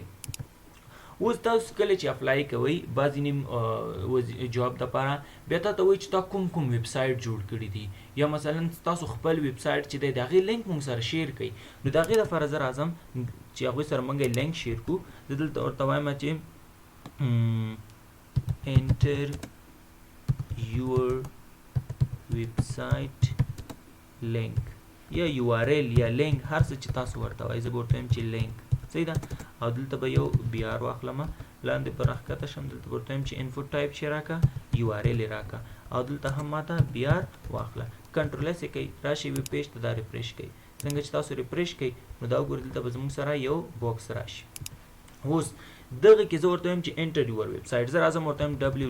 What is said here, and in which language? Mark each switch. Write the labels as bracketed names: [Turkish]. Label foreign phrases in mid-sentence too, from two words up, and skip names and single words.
[Pashto] اوس تاسو کله چې اپلای کوئ بعضې نیم جواب دپاره بیا تا ته وایي چې تا کوم ویب سایټ جوړ کړي دي، یا مثلا تاسو خپل ویب سایټ چې دی د هغې لینک موږ سره شیر کړئ. نو د هغې دپاره زه راځم چې هغوی سره موږ لینک شیر کړو. زه دلته ورته وایم چې [English] enter your website link [Pashto] یا URL یا لینک هر څه چې تاسو ورته وایي، زه به ورته وایم چې لینک. صحیح ده. او دلته به یو BR واخلم، لاندې پر راښکته شم دلته ورته وایم چې [English] input type [Pashto] چې راکړه یو آر ایل یې راکړه او دلته هم ماته بی آر واخله [English] control S [Pashto] یې کوي راشي [English] web page [Pashto] ته دا ریفریش کوي څنګه چې تاسو ریفریش کوي نو دا وګورئ دلته به زموږ سره یو باکس راشي اوس دغه کې زه ورته وایم چې [English] enter your website [Pashto] زه راځم ورته وایم